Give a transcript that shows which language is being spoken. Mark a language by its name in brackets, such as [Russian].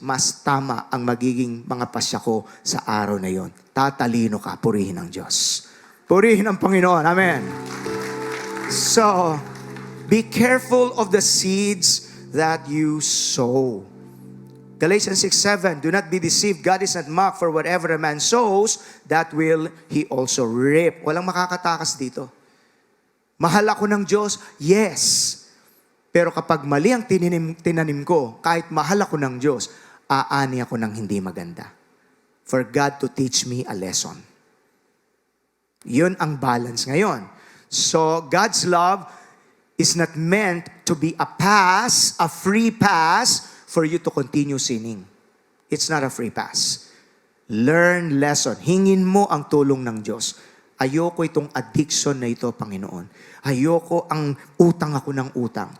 [Filipino] Mas tama ang magiging mga pasya ko sa araw na yon. Tatalino ka, purihin ang Diyos. Purihin ang Panginoon. Amen. [English] So, be careful of the seeds that you sow. Galatians 6:7, do not be deceived. God is not mocked, for whatever a man sows, that will he also reap. [Filipino] Walang makakatakas dito. Mahal ako ng Diyos? Yes. Pero kapag mali ang tinanim ko, kahit mahal ako ng Diyos, aani ako ng hindi maganda. [English] For God to teach me a lesson. [Filipino] Yun ang balance ngayon. [English] So, God's love is not meant to be a pass, a free pass, for you to continue sinning. It's not a free pass. Learn lesson. [Filipino] Hingin mo ang tulong ng Diyos. Ayoko itong addiction na ito, Panginoon. Ayoko ang utang ako ng utang.